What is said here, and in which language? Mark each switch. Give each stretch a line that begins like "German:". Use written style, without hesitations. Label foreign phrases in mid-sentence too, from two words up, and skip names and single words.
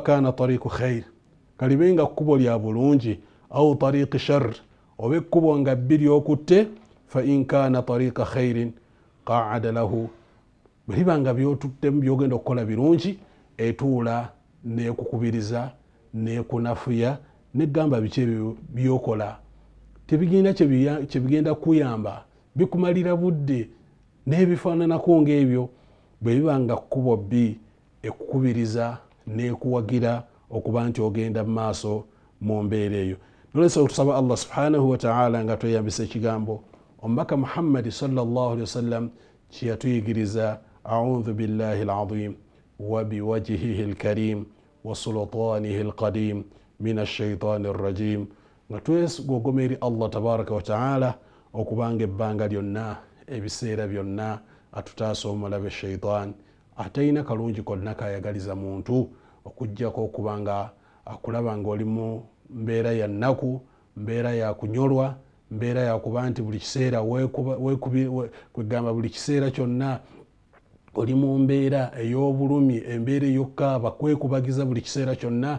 Arabic: كان طريق خير,
Ganda: kalibenga kkubo lya bulungi,
Arabic: أو طريق شر,
Ganda: oba ekkubo nga bbiri okutte,
Arabic: فإن كان طريق خير قعد له,
Ganda: bwebanga byotuttemu byogenda okukola birungi, etuula nekukubiriza nekunafuya negamba biki byokola tebigenda kyebigenda kuyamba, bikumalira budde n'ebifaananako ng'ebyo. Bwe bibanga kkubo bbi ekukubiriza nekuwagira okuba nti ogenda mu maaso mu mbeera eyo. Nolwekyo tusaba Allah
Arabic: سبحانه وتعالى
Ganda: nga tweyambisa ekigambo omubaka Muhammad
Arabic: صلى الله عليه وسلم
Ganda: kyeyatuyigiriza,
Arabic: أعوذ بالله العظيم و وبوجهه الكريم وسلطانه القديم من الشيطان الرجيم,
Ganda: nga twegogoma eri Allah
Arabic: تبارك وتعالى
Ganda: okubanga ebbanga lyonna, ebiseera byonna atutaasa omulabe shaitan atalina kalungi konna kayagaliza muntu okujjako okubanga akulaba nga oli mu mbeera ya nnaku, mbeera ya kunyolwa, mbeera ya kuba nti buli kiseera kwegamba buli kiseera kyonna oli mu mbeera ey'obulumi, embeera ey'okkaaba, kwekubagiza buli kiseera kyonna.